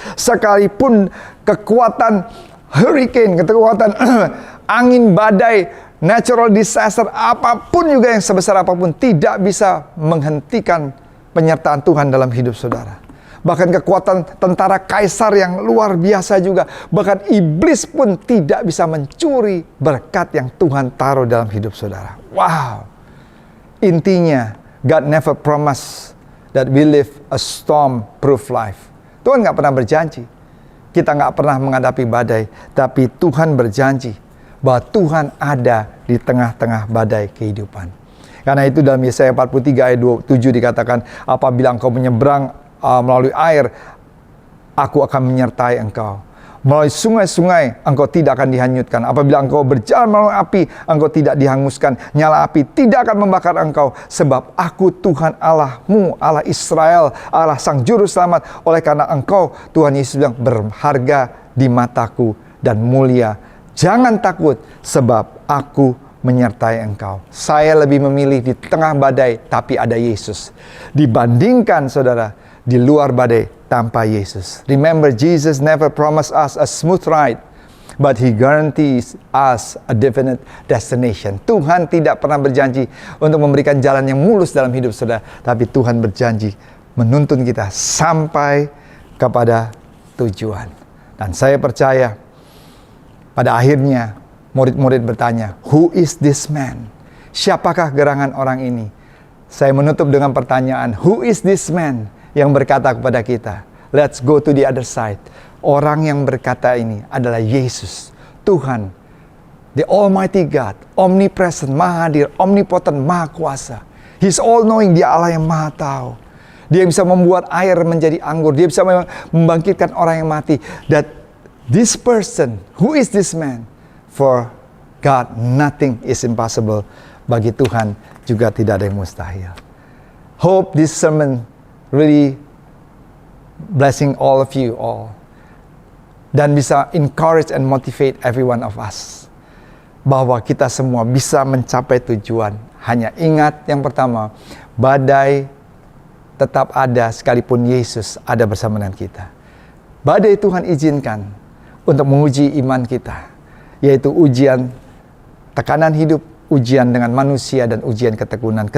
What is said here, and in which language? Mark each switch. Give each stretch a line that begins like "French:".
Indonesian: Sekalipun kekuatan hurricane, kekuatan angin badai, natural disaster, apapun juga yang sebesar apapun, tidak bisa menghentikan penyertaan Tuhan dalam hidup saudara. Bahkan kekuatan tentara kaisar yang luar biasa juga, bahkan iblis pun tidak bisa mencuri berkat yang Tuhan taruh dalam hidup saudara. Wow! Intinya,
English: God never promise that we live a storm-proof life.
Indonesian: Tuhan gak pernah berjanji kita gak pernah menghadapi badai, tapi Tuhan berjanji bahwa Tuhan ada di tengah-tengah badai kehidupan. Karena itu dalam Yesaya 43 ayat 27 dikatakan, apabila engkau menyeberang melalui air, aku akan menyertai engkau. Melalui sungai-sungai, engkau tidak akan dihanyutkan. Apabila engkau berjalan melalui api, engkau tidak dihanguskan. Nyala api tidak akan membakar engkau. Sebab aku Tuhan Allahmu, Allah Israel, Allah Sang Juru Selamat. Oleh karena engkau, Tuhan Yesus bilang, berharga di mataku dan mulia. Jangan takut, sebab aku menyertai engkau. Saya lebih memilih di tengah badai, tapi ada Yesus. Dibandingkan, saudara, di luar badai tanpa Yesus.
English: Remember, Jesus never promised us a smooth ride, but He guarantees us a definite destination.
Indonesian: Tuhan tidak pernah berjanji untuk memberikan jalan yang mulus dalam hidup saudara, tapi Tuhan berjanji menuntun kita sampai kepada tujuan. Dan saya percaya pada akhirnya murid-murid bertanya,
English: who is this man?
Indonesian: Siapakah gerangan orang ini? Saya menutup dengan pertanyaan,
English: who is this man?
Indonesian: Yang berkata kepada kita,
English: let's go to the other side.
Indonesian: Orang yang berkata ini adalah Yesus, Tuhan,
English: the Almighty God,
Indonesian: omnipresent, maha hadir, omnipotent, maha kuasa.
English: He's all knowing,
Indonesian: dia Allah yang maha tahu. Dia bisa membuat air menjadi anggur, dia bisa membangkitkan orang yang mati.
English: That this person, who is this man? For God, nothing is impossible.
Indonesian: Bagi Tuhan juga tidak ada yang mustahil.
English: Hope this sermon really blessing all of you all.
Indonesian: Dan bisa
English: encourage and motivate every one of us.
Indonesian: Bahwa kita semua bisa mencapai tujuan. Hanya ingat yang pertama, badai tetap ada sekalipun Yesus ada bersama dengan kita. Badai Tuhan izinkan untuk menguji iman kita. Yaitu ujian tekanan hidup, ujian dengan manusia, dan ujian ketekunan.